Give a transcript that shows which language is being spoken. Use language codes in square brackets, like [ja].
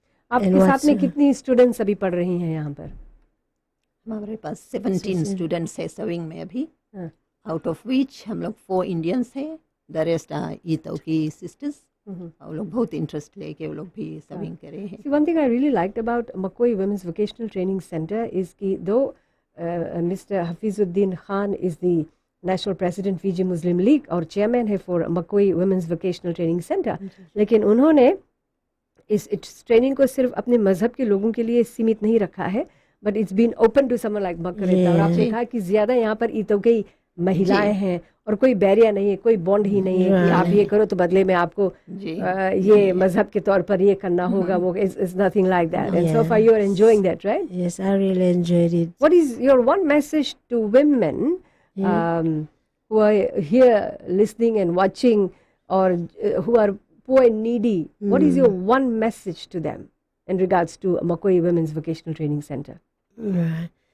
[hi] आपके साथ में कितनी स्टूडेंट्स अभी पढ़ रही हैं यहाँ पर? हमारे पास 17 स्टूडेंट्स है सविंग में अभी. हाँ. [en] out of which [hi] हम लोग 4 इंडियंस हैं. द रेस्ट ईतो की सिस्टर्स. वो लोग बहुत इंटरेस्ट लेके वो लोग भी सविंग करे हैं. [en] See, one thing I really liked about Makoi Women's Vocational Training Center is कि though Mr. [hi] Hafizuddin Khan [en] is the National President [hi] Fiji Muslim League और चेयरमैन है for Makoi Women's Vocational Training Center, लेकिन उन्होंने इस training को सिर्फ अपने मजहब के लोगों के लिए सीमित नहीं रखा है, [en] but it's been open to someone like [hi] मकरेता. और आपने कहा कि ज्यादा यहाँ पर ईतो की महिलाएं हैं और कोई बैरियर नहीं है, कोई बॉन्ड ही नहीं है कि आप ये करो तो बदले में आपको ये मजहब के तौर पर ये करना होगा. [en] वो is nothing like that. And so far you are enjoying that, right? Yes, I really enjoyed it. What is your one message to women who are here listening and watching, or who are poor and needy? What is your one message to them in regards to Makoi Women's Vocational Training Center? Right.